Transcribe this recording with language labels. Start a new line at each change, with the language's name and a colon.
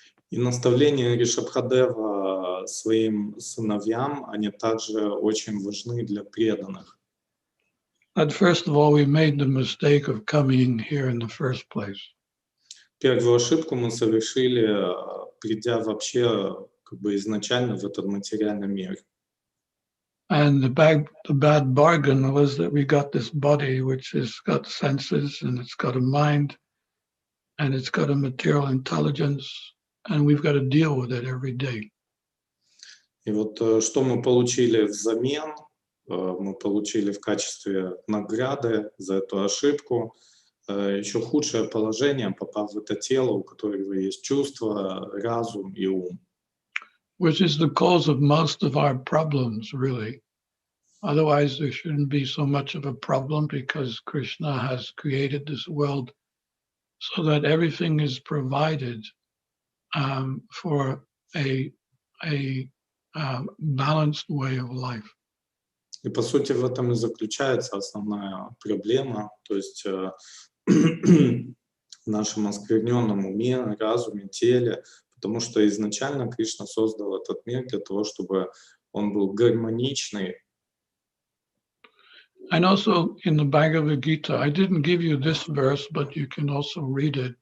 Russian: И наставления Ришабхадева своим сыновьям, они также очень важны для преданных.
English: But first of all, we made the mistake of coming here in the first place.
Russian: Первую ошибку мы совершили, придя вообще как бы изначально в этот материальный мир.
English: And the bad bargain was that we got this body which has got senses and it's got a mind and it's got a material intelligence, and we've got to deal with it every day.
Russian: И вот что мы получили взамен? Мы получили в качестве награды за эту ошибку еще худшее положение, попав в это тело, у которого есть чувства, разум и ум.
English: Which is the cause of most of our problems, really. Otherwise, there shouldn't be so much of a problem, because Krishna has created this world so that everything is provided for a balanced way of life.
Russian: И по сути в этом и заключается основная проблема, то есть в нашем оскверненном уме, разуме, теле, потому что изначально Кришна создал этот мир для того, чтобы он был гармоничный.
English: And also in the Bhagavad Gita, I didn't give you this verse, but you can also read it.